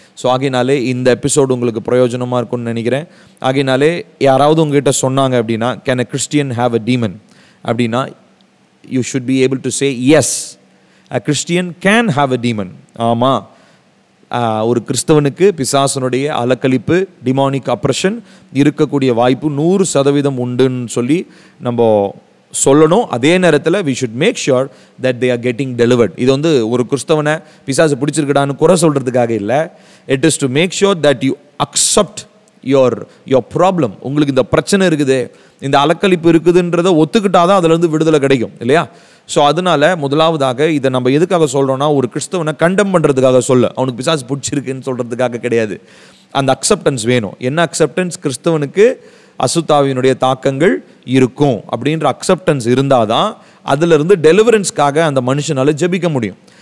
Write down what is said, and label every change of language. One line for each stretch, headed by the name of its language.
Tamil: So ஆகையினாலே இந்த episode உங்களுக்கு பிரயோஜனமாக இருக்கும்னு நினைக்கிறேன். ஆகையினாலே யாராவது உங்ககிட்ட சொன்னாங்க அப்படின்னா,
English: Can a Christian have a demon அப்படின்னா, you should be able to say yes, a Christian can have a demon.
Tamil: ஆமாம், ஒரு கிறிஸ்தவனுக்கு பிசாசனுடைய அலக்கழிப்பு, டிமானிக் அப்ரஷன் இருக்கக்கூடிய வாய்ப்பு 100% உண்டுன்னு சொல்லி நம்ம சொல்லணும். அதே நேரத்தில்
English: we should make sure that they are getting delivered.
Tamil: இது வந்து ஒரு கிறிஸ்தவனை பிசாசு பிடிச்சிருக்கடான்னு குறை சொல்கிறதுக்காக இல்லை.
English: It is to make sure that you accept your problem.
Tamil: உங்களுக்கு இந்த பிரச்சனை இருக்குது, இந்த அலக்கழிப்பு இருக்குதுன்றதை ஒத்துக்கிட்டாதான் அதுலேருந்து விடுதலை கிடைக்கும் இல்லையா? ஸோ அதனால முதலாவதாக இதை நம்ம எதுக்காக சொல்கிறோன்னா, ஒரு கிறிஸ்தவனை கண்டம் பண்ணுறதுக்காக சொல்ல, அவனுக்கு பிசாசு பிடிச்சிருக்குன்னு சொல்கிறதுக்காக கிடையாது. அந்த அக்செப்டன்ஸ் வேணும். என்ன அக்செப்டன்ஸ்? கிறிஸ்தவனுக்கு அசுத்தாவினுடைய தாக்கங்கள் இருக்கும் அப்படின்ற அக்செப்டன்ஸ் இருந்தால் தான் அதிலிருந்து டெலிவரன்ஸ்க்காக அந்த மனுஷனால் ஜெபிக்க முடியும்.